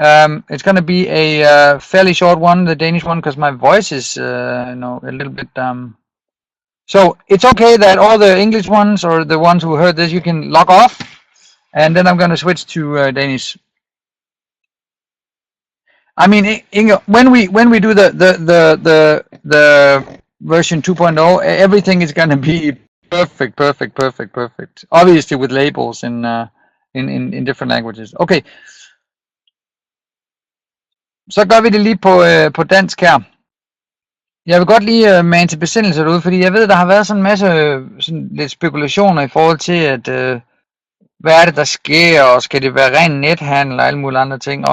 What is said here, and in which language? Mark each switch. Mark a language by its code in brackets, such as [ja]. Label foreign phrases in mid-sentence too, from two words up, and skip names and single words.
[en] It's gonna be a fairly short one, the Danish one, because my voice is a little bit so it's okay that all the English ones, or the ones who heard this, you can log off, and then I'm gonna switch to Danish. I mean, Inge, when we do the version 2.0, everything is gonna be perfect. Obviously with labels in different languages. Okay. [da] Så gør vi det lige på dansk her. Jeg vil godt lige mane til besindelse derude, fordi jeg ved, der har været sådan en masse sådan lidt spekulationer i forhold til, at hvad er det, der sker, og skal det være ren nethandel og alle mulige andre ting.